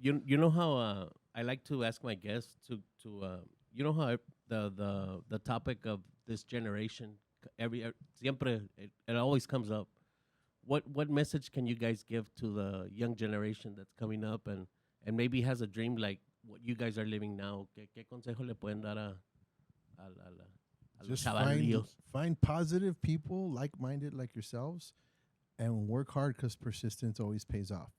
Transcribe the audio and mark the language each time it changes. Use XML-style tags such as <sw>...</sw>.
<en>You know how I like to ask my guests to how the topic of this generation siempre it always comes up. What message can you guys give to the young generation that's coming up and maybe has a dream like what you guys are living now?</en> <es>¿Qué consejo le pueden dar a los</es> <en>Just</en> <es>chavalillos?</es> <en>find positive people, like-minded like yourselves, and work hard because persistence always pays off.</en>